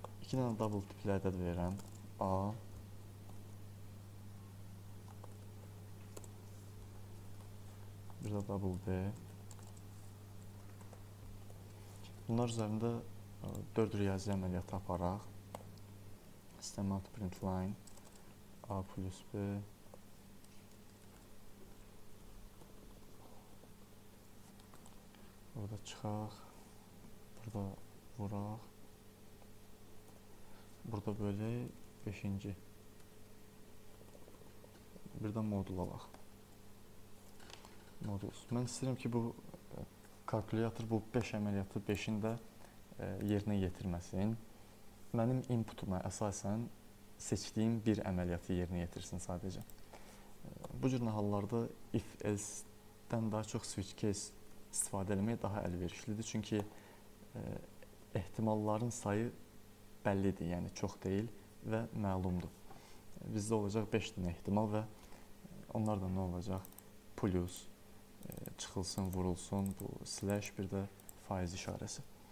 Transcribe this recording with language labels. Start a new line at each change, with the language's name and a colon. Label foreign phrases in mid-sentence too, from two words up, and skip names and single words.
Azerbaijani: İki dənə double tipli ədəd verirəm. A. Bir də double B. Bunlar üzərində 4 riyazi əməliyyatı aparaq.
English: System out print line A plus B
Azerbaijani: burada çıxaq, burada vuraq, burada böyle 5-ci bir də modul alaq. Modulus. Mən istəyirəm ki, bu kalkulyator bu 5 əməliyyatı 5-in də yerinə yetirməsin. Mənim inputuma əsasən seçdiyim bir əməliyyatı yerinə yetirsin sadəcə. Bu cür hallarda if-else-dən daha çox
English: switch case
Azerbaijani: istifadə etmək daha əlverişlidir. Çünki ehtimalların sayı bəllidir, yəni çox deyil və məlumdur. Bizdə olacaq 5 dənə ehtimal və onlar da nə olacaq? Plus, çıxılsın, vurulsun, bu slash, bir də faiz işarəsi.